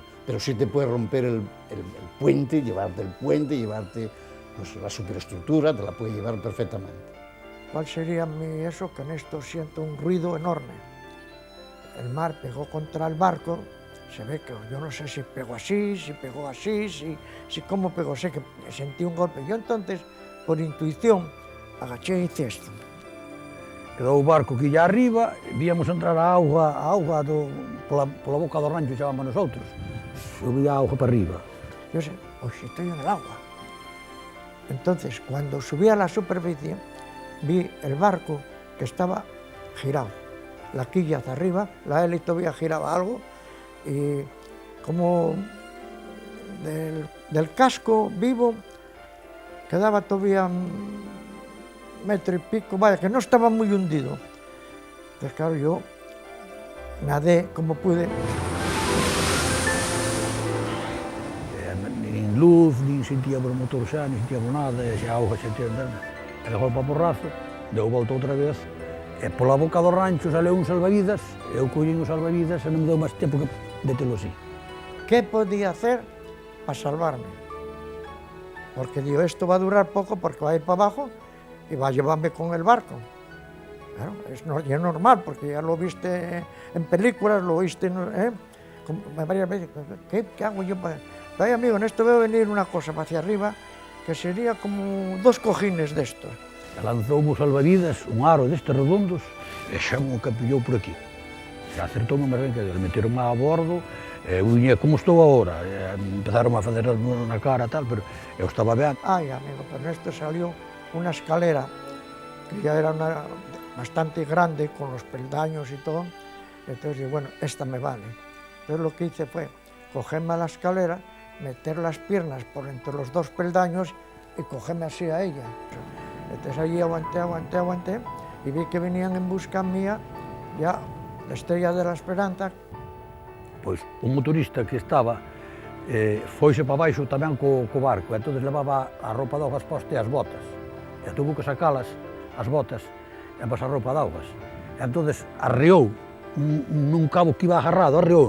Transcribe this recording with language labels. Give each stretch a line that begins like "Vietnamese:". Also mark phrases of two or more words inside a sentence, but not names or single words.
Spanish: Pero sí te puede romper el puente, llevarte pues, la superestructura, te la puede llevar perfectamente. ¿Cuál sería eso? Que en esto siento un ruido enorme. El mar pegó contra el barco, se ve que yo no sé si pegó así, si cómo pegó, sé que sentí un golpe. Yo entonces, por intuición, agaché e hice esto.
Galician: Quedou o barco que ia arriba, víamos entrar a auga pola boca do rancho, chamamos nosotros. Subía a auga para arriba.
Spanish: Yo sé, pues estoy en el agua. Entonces, cuando subí a la superficie, vi el barco que estaba girado. La quilla hacia arriba, la hélice todavía giraba algo, y como del casco vivo quedaba todavía un metro y pico, vaya, que no estaba muy hundido. Entonces, claro, yo nadé como pude.
Galician: Nin luz, nin sentíamos o motor xa, nin sentíamos nada, e xa a auga xa tinha andando. E de golpe a porrazo, deu volta outra vez, e pola boca do rancho saleu un salvavidas, eu collín os salvavidas e non me deu máis tempo que detelo así.
Spanish: ¿Qué podía hacer para salvarme? Porque digo, esto va a durar poco porque va a ir para abajo y va a llevarme con el barco. Claro, es normal, porque ya lo viste en películas, lo viste varias veces. ¿Qué hago yo para...? Vaya amigo, en esto veo venir una cosa hacia arriba que sería como 2 cojines de estos.
Galician: Lanzoume os salvavidas, un aro destes redondos, e xa mo capillou por aquí. E acertou-me máis ben que eles meteron a bordo, e uña como estou agora, empezaron a fazer na cara tal, pero eu estaba ben.
Spanish: Ay, amigo, pero esto salió una escalera que ya era bastante grande, con los peldaños y todo. Entonces digo, bueno, esta me vale. Entonces lo que hice fue cogerme a la escalera, meter las piernas por entre los 2 peldaños y cogerme así a ella. Entonces allí aguanté y vi que venían en busca mía ya la Estrella de la Esperanza.
Galician: Pois un motorista que estaba foise para baixo tamén co barco, e entón levaba a roupa de augas posta e as botas. E tuvo que sacalas, as botas, e pasar a roupa de augas. E entón arreou nun cabo que iba agarrado, arreou-no.